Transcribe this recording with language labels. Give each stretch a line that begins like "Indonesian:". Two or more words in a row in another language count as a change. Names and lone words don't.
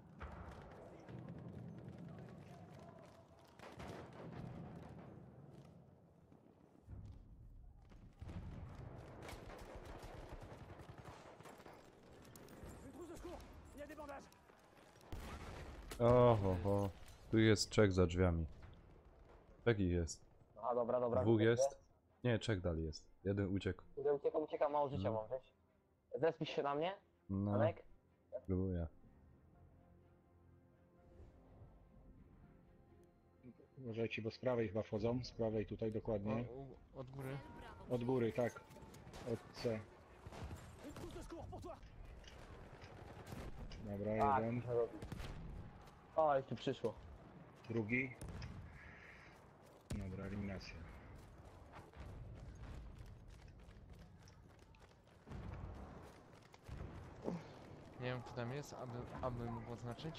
French: Une trousse de secours. Il y a des bandages.
Polish: Oho, tu jest Czech za drzwiami. Czeki jest. Aha, dobra. Dwóch widzę. jest? Nie, Czech dalej jest. Jeden uciekł. Uciekam, mało życia No. mam, wiesz? Zespisz się na mnie, No, Alek? próbuję. Uważajcie, bo z prawej chyba wchodzą. Z prawej tutaj dokładnie. Od góry. Cel Bravo. Od góry, tak. Od C.
French: Une trousse de secours pour toi.
Polish: Dobra, Tak, jeden. muszę robić. O, już tu przyszło. Drugi. Dobra, eliminacja. Nie wiem, kto tam jest, aby mógł oznaczyć.